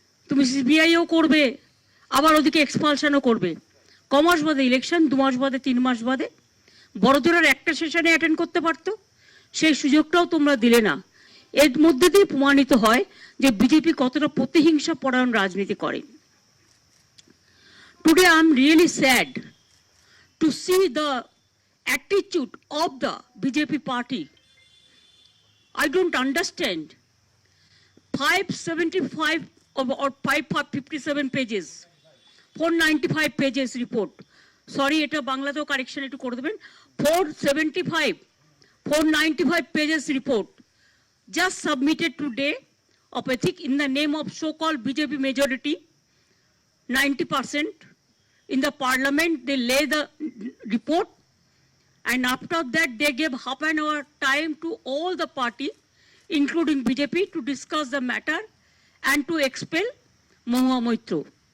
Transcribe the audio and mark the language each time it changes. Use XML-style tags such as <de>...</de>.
<bn>তুমি সিবিআইও করবে, আবার ওদিকে এক্সপালশনও করবে। কমাস বাদে ইলেকশন, 2 মাস বাদে 3 মাস বাদে বড়জোরের একটা সেশনে অ্যাটেন্ড করতে পারতো, সেই সুযোগটাও তোমরা দিলে না। এর মধ্যে দিয়ে প্রমাণিত হয় যে বিজেপি কতটা প্রতিহিংসা পরায়ণ রাজনীতি করে।</bn> <en>Today I am really sad to see the attitude of the BJP party. I don't understand. 575 or 557 pages, 495 pages report.</en> <bn>Sorry, এটা বাংলাতেও কারেকশন একটু করে দেবেন।</bn> <en>495 pages report just submitted today of ethic in the name of so-called BJP majority, 90% in the parliament. They lay the report, and after that they gave half an hour time to all the party, including BJP, to discuss the matter and to expel Mahua Moitro.</en>